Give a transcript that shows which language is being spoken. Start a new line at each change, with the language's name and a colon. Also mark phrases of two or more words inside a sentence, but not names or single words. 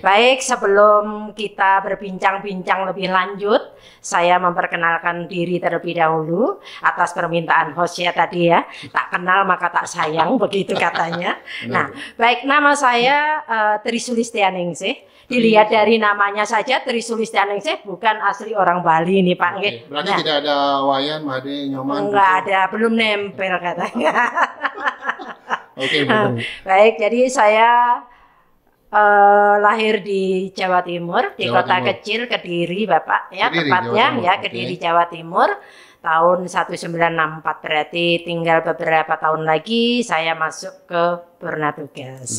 Indonesian: Baik, sebelum kita berbincang-bincang lebih lanjut, saya memperkenalkan diri terlebih dahulu atas permintaan host ya tadi ya. Tak kenal maka tak sayang, begitu katanya. Nah, baik, nama saya Tri Sulistianingsih. Dilihat dari namanya saja, Tri Sulistianingsih bukan asli orang Bali nih Pak. Oke. Berarti tidak ada wayan, made, nyoman? Enggak ada, belum nempel katanya. Oke, betul. Baik, jadi saya lahir di Jawa Timur, di Jawa kota Timur. kecil Kediri Bapak ya, Kediri, tepatnya Jawa Timur. ya Oke. Kediri Jawa Timur. Tahun 1964 berarti tinggal beberapa tahun lagi saya masuk ke purna tugas.